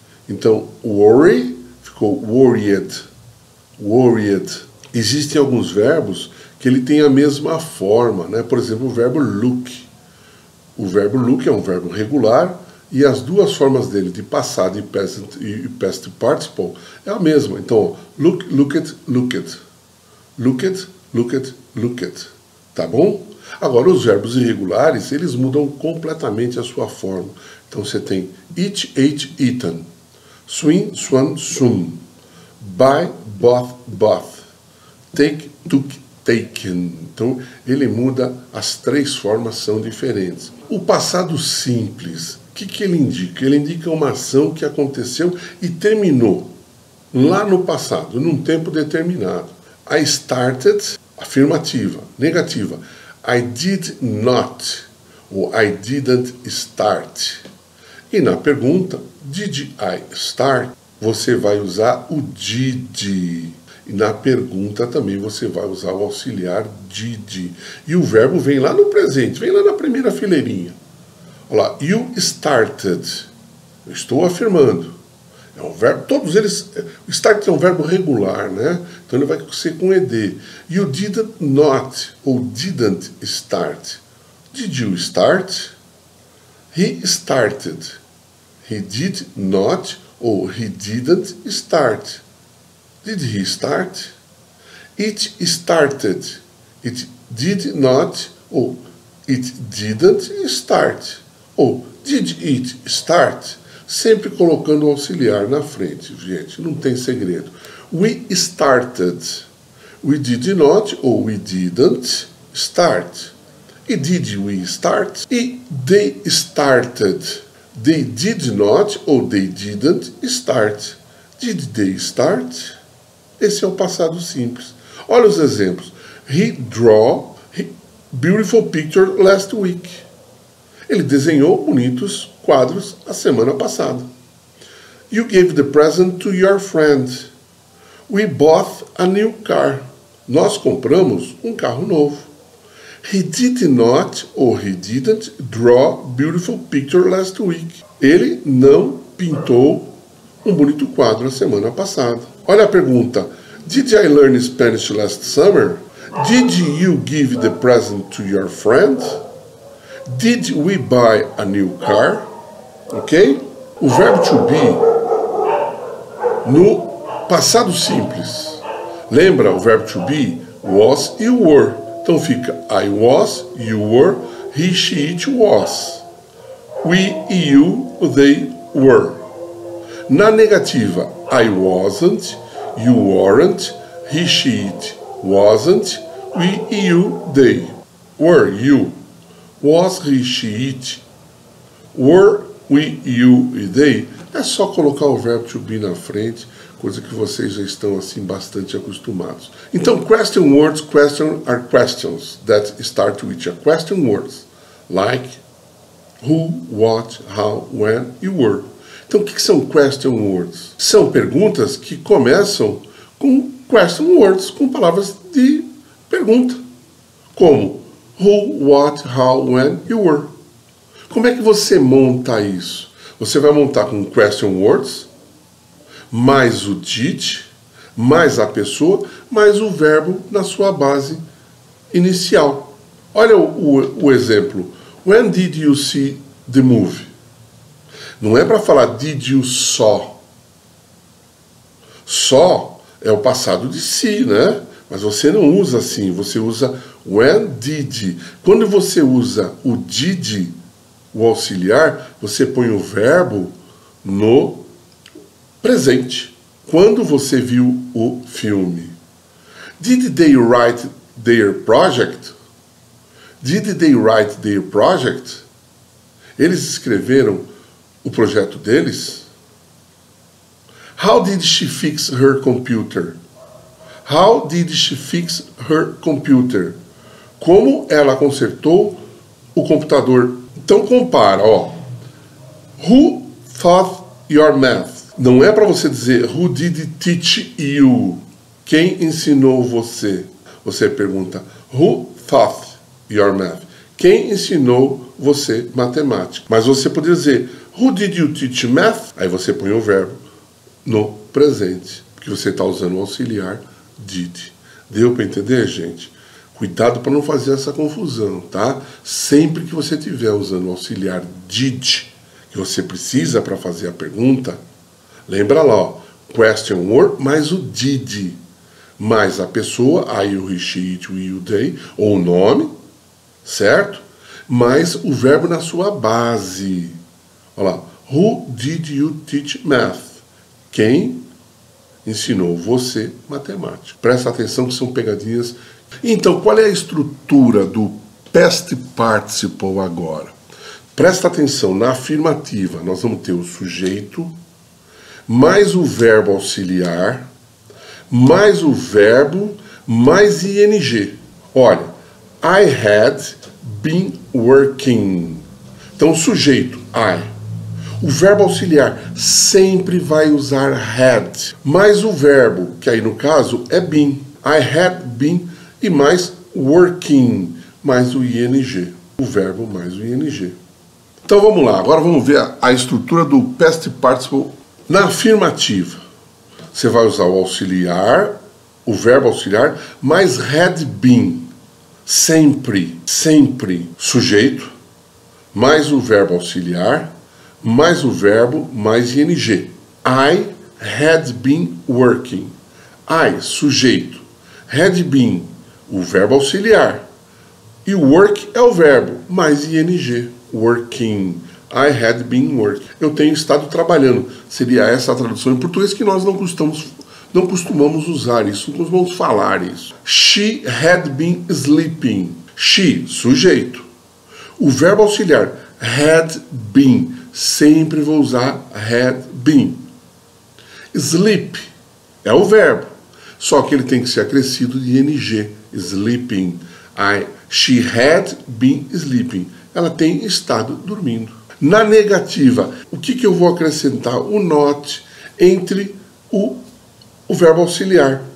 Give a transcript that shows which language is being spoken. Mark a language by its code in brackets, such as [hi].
[pt] Então, worry ficou worried, worried. Existem alguns verbos que ele tem a mesma forma, né? Por exemplo, o verbo look. O verbo look é um verbo regular e as duas formas dele, de passado e past participle, é a mesma. Então, look, looked, looked. Looked, looked, looked. Tá bom? Agora, os verbos irregulares, eles mudam completamente a sua forma. Então, você tem [en] eat, ate, eaten. Swim, swam, swum. Buy, bought, bought. Take, took, taken. [pt] Então, ele muda, as três formas são diferentes. O passado simples, o que ele indica? Ele indica uma ação que aconteceu e terminou lá no passado, num tempo determinado. [en] I started, afirmativa. Negativa, I did not, ou I didn't start. [pt] E na pergunta, [en] did I start? [pt] Você vai usar o did. E na pergunta também você vai usar o auxiliar did. E o verbo vem lá no presente, vem lá na primeira fileirinha. Olha lá, [en] you started. [pt] Eu estou afirmando. É um verbo, todos eles. O start é um verbo regular, né? Então ele vai ser com ed. [en] You did not, ou didn't start. Did you start? He started. He did not, ou he didn't start. Did he start? It started. It did not, ou it didn't start. [pt] Ou [en] did it start? [pt] Sempre colocando o auxiliar na frente, gente. Não tem segredo. [en] We started. We did not, ou we didn't start. E did we start? E they started. They did not, ou they didn't start. Did they start? [pt] Esse é o passado simples. Olha os exemplos. [en] He drew a beautiful picture last week. [pt] Ele desenhou bonitos quadros a semana passada. [en] You gave the present to your friend. We bought a new car. [pt] Nós compramos um carro novo. [en] He did not, or he didn't, draw a beautiful picture last week. [pt] Ele não pintou um bonito quadro a semana passada. Olha a pergunta. [en] Did I learn Spanish last summer? Did you give the present to your friend? Did we buy a new car? Ok? [pt] O verbo to be no passado simples. Lembra o verbo to be? Was e were. [en] Então fica I was, you were, he, she, it was. We, you, they were. [pt] Na negativa, [en] I wasn't, you weren't, he, she, it wasn't, we, you, they. Were, you. Was, he, she, it. Were, we, you e they. [pt] É só colocar o verbo to be na frente, coisa que vocês já estão assim bastante acostumados. [en] Então, question words, question are questions that start with a question words, like who, what, how, when e were. [pt] Então, o que são question words? São perguntas que começam com question words, com palavras de pergunta, como who, what, how, when e were. Como é que você monta isso? Você vai montar com question words, mais o did, mais a pessoa, mais o verbo na sua base inicial. Olha o exemplo. [en] When did you see the movie? [pt] Não é para falar [en] did you saw. [pt] Saw é o passado de si, né? Mas você não usa assim, você usa [en] when did. [pt] Quando você usa o did, o auxiliar, você põe o verbo no presente. Quando você viu o filme. [en] Did they write their project? Did they write their project? [pt] Eles escreveram o projeto deles? [en] How did she fix her computer? How did she fix her computer? [pt] Como ela consertou o computador? Então compara, ó. [en] Who taught your math? [pt] Não é para você dizer [en] who did teach you? [pt] Quem ensinou você? Você pergunta [en] who taught your math? [pt] Quem ensinou você matemática? Mas você poderia dizer [en] who did you teach math? [pt] Aí você põe o verbo no presente, porque você está usando o auxiliar did. Deu para entender, gente? Cuidado para não fazer essa confusão, tá? Sempre que você estiver usando o auxiliar did, que você precisa para fazer a pergunta, lembra lá, ó, question word mais o did, mais a pessoa, I, you, he, she, it, we, you, they, ou o nome, certo? Mais o verbo na sua base. Olha lá, [en] who did you teach math? [pt] Quem ensinou você matemática? Presta atenção que são pegadinhas. Então, qual é a estrutura do past participle agora? Presta atenção, na afirmativa nós vamos ter o sujeito, mais o verbo auxiliar, mais o verbo, mais ing. [en] Olha, I had been working. [pt] Então, sujeito, I. O verbo auxiliar sempre vai usar had, mais o verbo, que aí no caso é been. [en] I had been e mais working, mais o ing. [pt] O verbo mais o ing. Então vamos lá, agora vamos ver a estrutura do past participle na afirmativa. Você vai usar o auxiliar, o verbo auxiliar, mais had been. Sempre, sempre. Sujeito, mais o verbo auxiliar, mais o verbo, mais ing. [en] I had been working. I, sujeito. [pt] Had been, o verbo auxiliar. E work é o verbo, mais ing. Working. [en] I had been working. [pt] Eu tenho estado trabalhando. Seria essa a tradução em português que nós não costumamos usar isso, não costumamos falar isso. [en] She had been sleeping. She, sujeito. [pt] O verbo auxiliar, had been. Sempre vou usar had been. Sleep é o verbo, só que ele tem que ser acrescido de ing. Sleeping. [en] She had been sleeping. [pt] Ela tem estado dormindo. Na negativa, o que eu vou acrescentar? O not entre o verbo auxiliar.